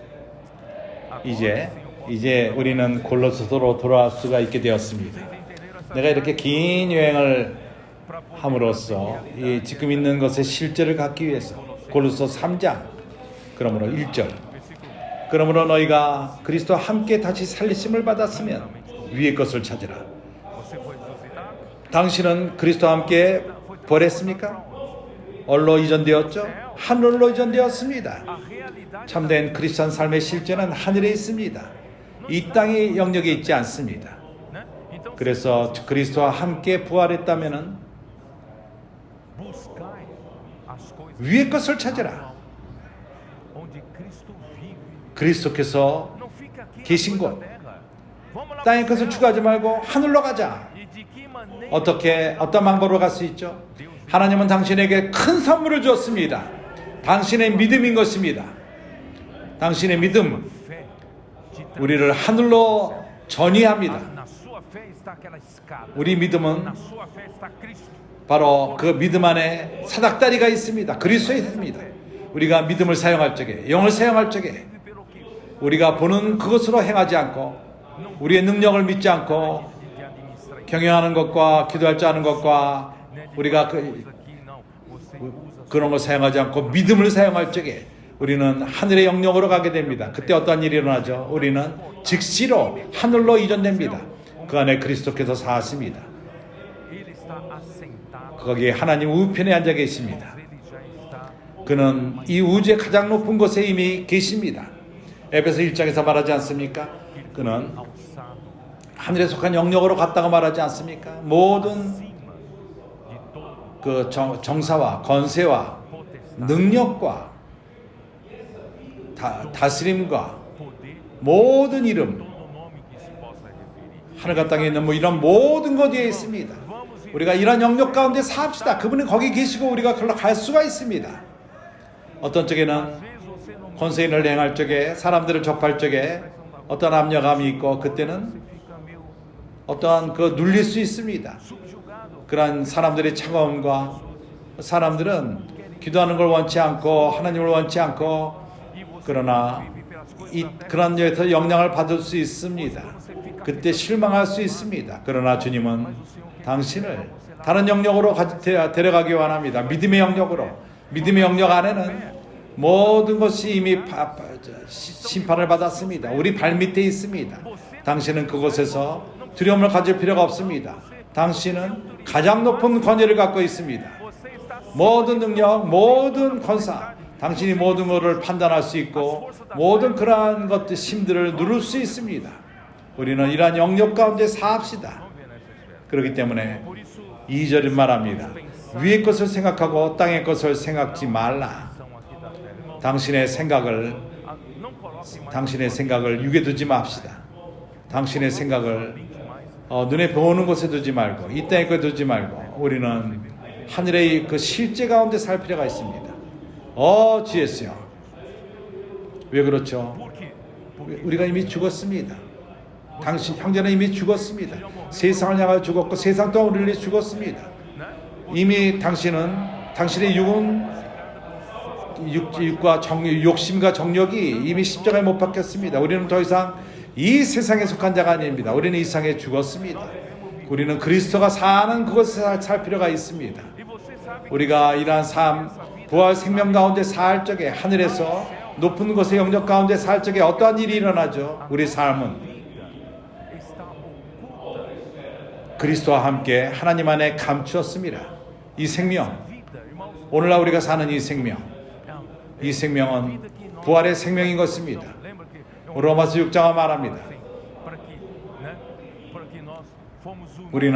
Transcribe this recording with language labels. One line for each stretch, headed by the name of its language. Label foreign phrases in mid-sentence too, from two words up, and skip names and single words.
Korean: 이제 우리는 골로새서로 돌아올 수가 있게 되었습니다. 내가 이렇게 긴 여행을 함으로써 지금 있는 것의 실제를 갖기 위해서 골로새 3장 그러므로 1절 그러므로 너희가 그리스도와 함께 다시 살리심을 받았으면 위의 것을 찾으라.
Portuguese: Você foi ressuscitado?
Korean: 당신은 그리스도와 함께 부활했습니까? 어디로 이전되었죠? 하늘로 이전되었습니다.
Portuguese: A realidade
Korean: 참된 크리스천 삶의 실제는 하늘에 있습니다. 이 땅의 영역에 있지 않습니다.
Portuguese: né? Então,
Korean: 그래서 그리스도와 함께 부활했다면은
Portuguese: buscai as coisas
Korean: 위의 것을 찾으라.
Portuguese: onde Cristo vive.
Korean: 그리스도께서
Portuguese: Não fica aqui
Korean: 계신
Portuguese: na
Korean: 곳.
Portuguese: terra. Vamos lá
Korean: 땅의
Portuguese: pro
Korean: 것을
Portuguese: céu.
Korean: 추구하지 말고 하늘로 가자.
Portuguese: E de que maneira
Korean: 어떤 방법으로 갈 수 있죠? 하나님은 당신에게 큰 선물을 주었습니다. 당신의 믿음인 것입니다. 당신의 믿음,
Portuguese: fé te
Korean: 우리를 하늘로 전이합니다.
Portuguese: Na sua fé está aquela escada.
Korean: 우리 믿음은
Portuguese: Na sua fé está Cristo.
Korean: 바로 그 믿음 안에 사닥다리가 있습니다. 그리스도에 있습니다. 우리가 믿음을 사용할 적에, 영을 사용할 적에
Portuguese: Vive pelo que?
Korean: 우리가 보는 그것으로 행하지 않고 우리의 능력을 믿지 않고
Portuguese: De administrar.
Korean: 경영하는 것과 기도할 줄 아는 것과 우리가
Portuguese: Coisa que não. Você usa
Korean: 그런 걸 사용하지 않고 믿음을 사용할 적에 우리는 하늘의 영역으로 가게 됩니다. 그때 어떤 일이 일어나죠? 우리는 즉시로 하늘로 이전됩니다. 그 안에 그리스도께서 사십니다.
Portuguese: Ele está assentado.
Korean: 거기에 하나님 우편에 앉아 계십니다.
Portuguese: Ele já está.
Korean: 그는 이 우주의 가장 높은 곳에 이미 계십니다. 에베소 1장에서 말하지 않습니까? 그는
Portuguese: Alçado
Korean: 하늘에 속한 영역으로 갔다고 말하지 않습니까? 모든
Portuguese: acima de todo
Korean: 그 정사와 건세와
Portuguese: potestade,
Korean: 능력과 다스림과
Portuguese: poder,
Korean: 모든 이름,
Portuguese: todo nome que se possa referir.
Korean: 하늘과 땅에 있는 뭐 이런 모든 것 뒤에 있습니다.
Portuguese: Vamos e
Korean: 우리가 이런 영역 가운데 삽시다. 그분이 거기 계시고 우리가 그걸로 갈 수가 있습니다. 어떤 쪽에는
Portuguese: às vezes você não
Korean: 권세인을 행할 적에 사람들을 접할 적에 어떤 압력감이 있고 그때는
Portuguese: fica meio
Korean: 어떠한 그 눌릴 수 있습니다.
Portuguese: subjugado.
Korean: 그러한 사람들의 차가움과 사람들은 기도하는 걸 원치 않고 하나님을 원치 않고
Portuguese: E você
Korean: 그러나
Portuguese: vive pelas coisas
Korean: 이
Portuguese: da terra.
Korean: 그런 데에서 영향을 받을 수 있습니다. 그때 실망할 수 있습니다. 그러나 주님은 당신을 다른 영역으로 데려가기 원합니다. 믿음의 영역으로. 믿음의 영역 안에는 모든 것이 이미 심판을 받았습니다. 우리 발밑에 있습니다. 당신은 그곳에서 두려움을 가질 필요가 없습니다. 당신은 가장 높은 권위를 갖고 있습니다.
Portuguese: Você está
Korean: 모든 능력, 모든 권사, 당신이 모든 것을 판단할 수 있고 모든 그러한 것들 힘들을 누를 수 있습니다. 우리는 이러한 영역 가운데 사합시다.
Portuguese: vendo essa esfera.
Korean: 그렇기 때문에
Portuguese: Por isso,
Korean: 2절은 말합니다. 위의 것을 생각하고 땅의 것을 생각지 말라.
Portuguese: são aqui da terra, irmão.
Korean: 당신의 생각을
Portuguese: Não coloque mais
Korean: 당신의 생각을 육에 두지 맙시다. 당신의 생각을
Portuguese: mais.
Korean: 눈에 보이는 곳에 두지 말고 이 땅에 거 두지 말고 우리는 하늘의 그 실제 가운데 살 필요가 있습니다. GS요. 왜 그렇죠?
Portuguese: Por quê?
Korean: 우리가 이미 죽었습니다. 당신 형제는 이미 죽었습니다. 세상을 향하여 죽었고 세상 또한 우리를 위해 죽었습니다.
Portuguese: Né?
Korean: 이미 당신의 육은 육과 욕심과 정력이 이미 십자가에 못 박혔습니다. 우리는 더 이상 이 세상에 속한 자가 아닙니다. 우리는 이 세상에 죽었습니다. 우리는 그리스도가 사는 그곳에 살 필요가 있습니다.
Portuguese: E você sabe que
Korean: 우리가 이러한 삶, 부활 생명 가운데 살 적에 하늘에서 높은 곳의 영역 가운데 살 적에 어떠한 일이 일어나죠? 우리 삶은
Portuguese: está oculta.
Korean: 그리스도와 함께 하나님 안에 감추었습니다. 이 생명,
Portuguese: Vida, irmãos,
Korean: 오늘날 우리가 사는 이 생명,
Portuguese: é
Korean: 이 생명은 부활의 생명인 것입니다.
Portuguese: lembra que
Korean: 로마서 6장은 말합니다.
Portuguese: assim, para que, né? Para que nós fomos
Korean: 우리는